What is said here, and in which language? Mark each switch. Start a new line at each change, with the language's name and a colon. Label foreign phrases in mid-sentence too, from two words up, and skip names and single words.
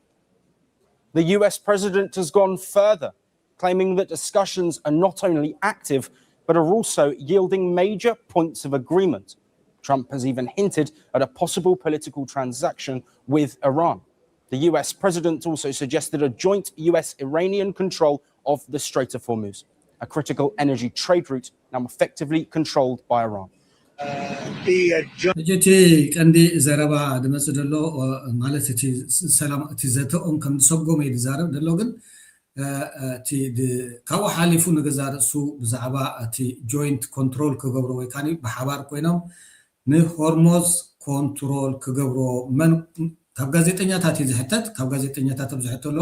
English: The US president has gone further, claiming that discussions are not only active, but are also yielding major points of agreement. Trump has even hinted at a possible political transaction with Iran. The US president also suggested a joint US-Iranian control of the Strait of Hormuz, a critical energy trade route now effectively controlled by Iran.
Tigrinya: እቲ ቀንዲ ዘረባ ድመጽእ ደሎ ማለት እቲ ሰላም እቲ ዘተኦም ከም ዝሰጎመ ይዛረብ ደሎ ግን እቲ ካብኡ ሓሊፉ ንገዛርእሱ ብዛዕባ እቲ ጆይንት ኮንትሮል ክገብሮ ወይ ካኒ ብሓባር ኮይኖም ንሆርሞዝ ኮንትሮል ክገብሮ መን ካብ ጋዜጠኛታት ዝሕተት ካብ ጋዜጠኛታት ዝሕተለዋ